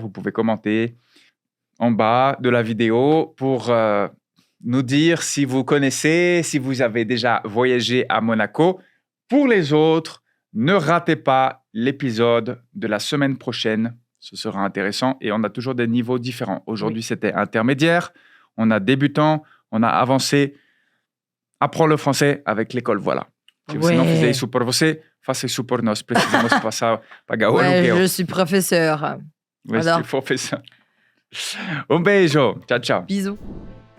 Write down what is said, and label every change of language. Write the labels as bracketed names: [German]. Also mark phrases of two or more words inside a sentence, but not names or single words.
[French] Vous pouvez commenter en bas de la vidéo pour nous dire si vous connaissez, si vous avez déjà voyagé à Monaco. Pour les autres, ne ratez pas l'épisode de la semaine prochaine. Ce sera intéressant et on a toujours des niveaux différents. Aujourd'hui, c'était intermédiaire. On a débutant, on a avancé. Apprends le français avec l'école, voilà. [Portuguese] Se você não fizer isso por você, faça isso por nós. Precisamos pagar o [French] Ouais, [Portuguese] aluguel. [French] je suis professeur. [Portuguese] Mas [French] Alors. [Portuguese] se for pensar. Um beijo. Tchau, tchau. [French] Bisous.